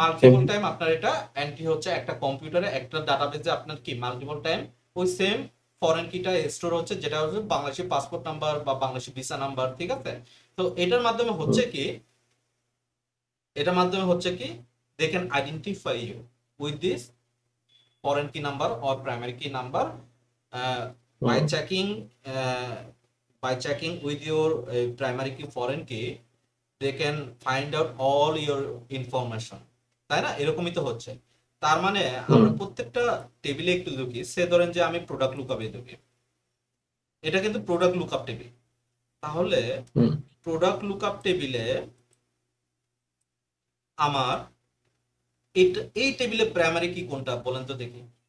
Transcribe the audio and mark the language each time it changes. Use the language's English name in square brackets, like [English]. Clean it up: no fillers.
[Bangla] Multiple time আপনার এটা entry হচ্ছে, একটা কম্পিউটারে একটা ডাটাবেজে আপনার কি মাল্টিপল টাইম ওই সেম ফরেন কিটা স্টোর হচ্ছে, যেটা হচ্ছে বাংলাদেশি পাসপোর্ট নাম্বার বা বাংলাদেশি ভিসা নাম্বার, ঠিক আছে। তো এটার মাধ্যমে হুম হচ্ছে কি, এটার মাধ্যমে হচ্ছে কি, [English] they can identify you with this foreign key number or primary key number, by hmm checking uh, by checking with your primary key foreign key, they can find out all your information, [Bangla] তাই না, এরকমই তো হচ্ছে। তার মানে হুম আমরা প্রত্যেকটা টেবিলে একটু ঢুকি, সে ধরেন যে আমি প্রোডাক্ট লুকআপে ঢুকি, এটা কিন্তু প্রোডাক্ট লুকআপ টেবিল। তাহলে হুম প্রোডাক্ট লুকআপ টেবিলে আমার এই টেবিলে প্রাইমারি কি কোনটা বলেন তো দেখি।